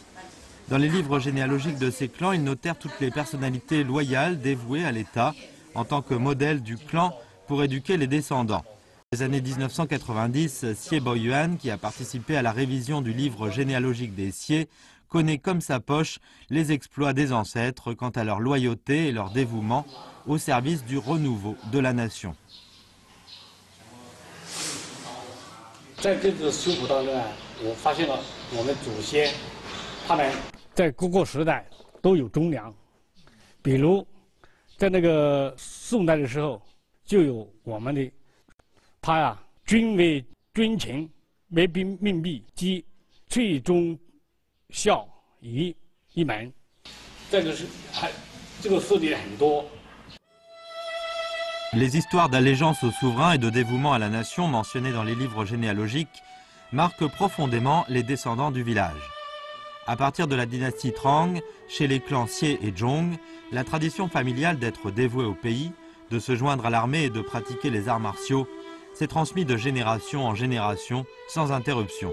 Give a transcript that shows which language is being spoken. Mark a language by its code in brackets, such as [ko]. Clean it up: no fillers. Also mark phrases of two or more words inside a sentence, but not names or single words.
[fr] Dans les livres généalogiques de ces clans, ils notèrent toutes les personnalités loyales dévouées à l'État en tant que modèle du clan pour éduquer les descendants. Dans les années 1990, Xie Boyuan, qui a participé à la révision du livre généalogique des Xie, connaît comme sa poche les exploits des ancêtres quant à leur loyauté et leur dévouement au service du renouveau de la nation. [zh] 在这次修补当中啊，我发现了我们祖先，他们在各个时代都有忠良。比如，在那个宋代的时候，就有我们的他呀，君为君臣，为兵命弊，即最忠孝于一门。这个是这个事例很多。 [fr] Les histoires d'allégeance au souverain et de dévouement à la nation mentionnées dans les livres généalogiques marquent profondément les descendants du village. À partir de la dynastie Trang, chez les clans Xie et Zhong, la tradition familiale d'être dévoué au pays, de se joindre à l'armée et de pratiquer les arts martiaux s'est transmise de génération en génération sans interruption.